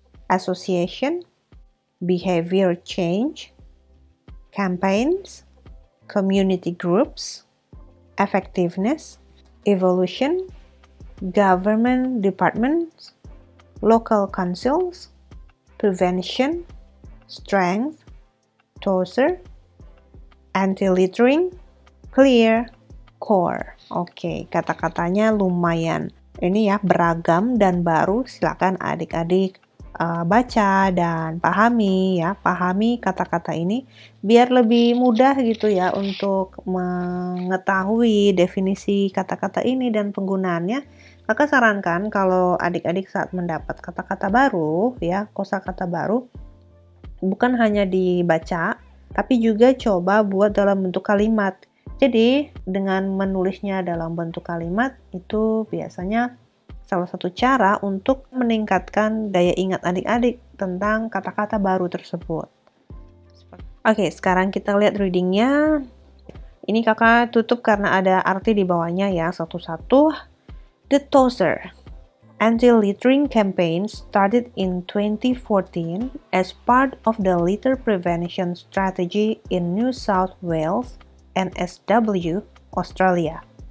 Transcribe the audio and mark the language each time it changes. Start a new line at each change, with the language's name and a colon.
English: association, behavior change, campaigns, community groups, effectiveness, evolution, government departments, local councils, prevention, strength, tosser, anti-littering, clear, core.
Indonesian: Oke, kata-katanya lumayan ini ya, beragam dan baru. Silakan adik-adik baca dan pahami ya, pahami kata-kata ini biar lebih mudah gitu ya untuk mengetahui definisi kata-kata ini dan penggunaannya. Kakak sarankan kalau adik-adik saat mendapat kata-kata baru ya, kosakata baru, bukan hanya dibaca tapi juga coba buat dalam bentuk kalimat. Jadi dengan menulisnya dalam bentuk kalimat itu biasanya salah satu cara untuk meningkatkan daya ingat adik-adik tentang kata-kata baru tersebut. Oke, sekarang kita lihat readingnya. Ini kakak tutup karena ada arti di bawahnya ya, satu-satu.
English: The Tosser anti-littering campaign started in 2014 as part of the litter prevention strategy in New South Wales, NSW, Australia.